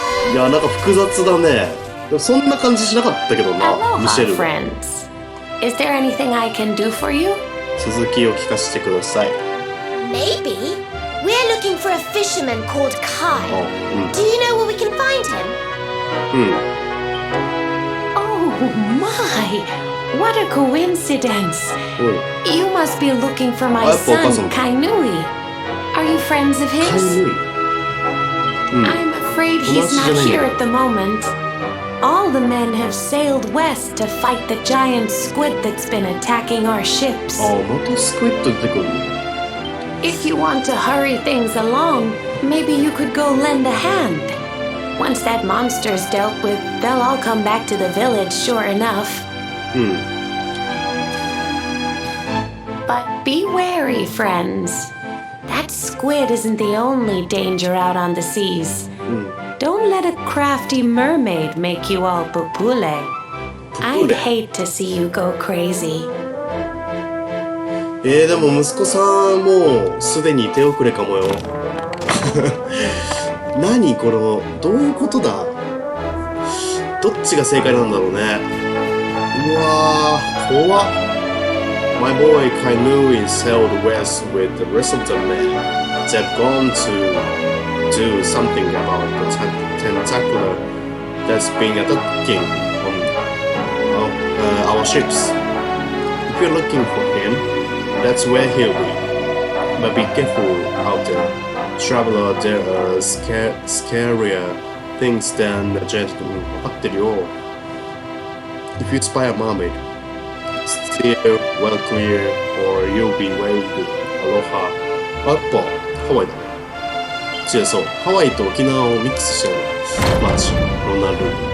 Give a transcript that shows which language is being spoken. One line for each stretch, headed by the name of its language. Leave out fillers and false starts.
Japanese: え。いや、なんか複雑だね。でもそんな感じしなかったけどな、ミシェ
English: Aloha,
Japanese: ルは。
English: friends. Is there anything I can do for you?
Japanese: 続きを聞かせてください。
English: Maybe. We're looking for a fisherman called Kai. Do you know where we can find him? Oh my! What a coincidence! You must be looking for my son, Kainui. Are you friends of his? I'm afraid he's not here at the moment. All the men have sailed west to fight the giant squid that's been attacking our ships.
Japanese: あ、またスクイッド出てくるの。
English: If you want to hurry things along, maybe you could go lend a hand. Once that monster's dealt with, they'll all come back to the village, sure enough. But be wary, friends. That squid isn't the only danger out on the seas. Don't let a crafty mermaid make you all pupule. I'd hate to see you go crazy.
Japanese: でも息子さんもうすでに手遅れかもよ。何この、どういうことだ。どっちが正解なんだろうね。うわー、怖っ。
English: My boy Kainui sailed west with the rest of the men. They've gone to do something about the tentacular that's been attacking on our ships. If you're looking for him, that's where he'll be. But be careful out there. Traveler, there are scarier things than a gentleman.
Japanese: 分かってるよ。
English: If you spy a mermaid, steer well clear or you'll be waved. Aloha.
Japanese: あ、やっぱハワイだね。違う、そう。ハワイと沖縄をミックスしたようなマーチ、ロナルド。